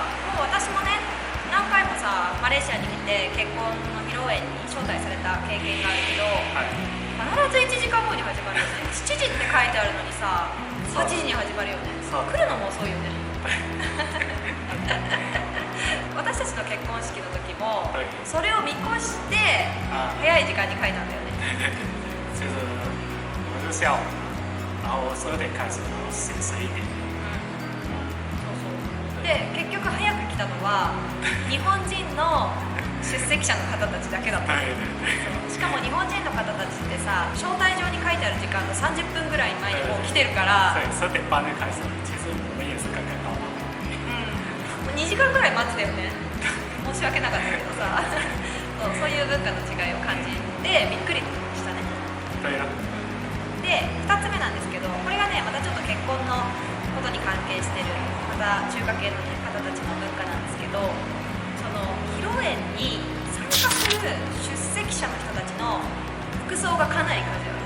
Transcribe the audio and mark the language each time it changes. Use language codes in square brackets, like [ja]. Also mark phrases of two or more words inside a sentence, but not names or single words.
[ja] もう私もね、何回もさ、マレーシアに来て結婚の披露宴に招待された経験があるけど、必ず1時間後に始まるよね。7時って書いてあるのにさ、8時に始まるよね。来るのも遅いよね。私たちの結婚式の時も、それを見越して早い時間に書いたんだよね。 [zh] 就是我是下午，然后12点开始，然後11点。 [ja] で、結局早く来たのは日本人の出席者の方たちだけだった。しかも日本人の方たちってさ、招待状に書いてある時間の30分ぐらい前にもう来てるから、 [zh] 12 点半就开始，其实我们也是刚刚到。 [ja] もう2時間ぐらい待つだよね。申し訳なかったけどさ。そういう文化の違いを感じてびっくりしたね。で、2つ目なんですけど、これがね、またちょっと結婚のことに関係してる、また中華系の、ね、方たちの文化なんですけど、その披露宴に参加する出席者の人たちの服装がかなりカジュアル。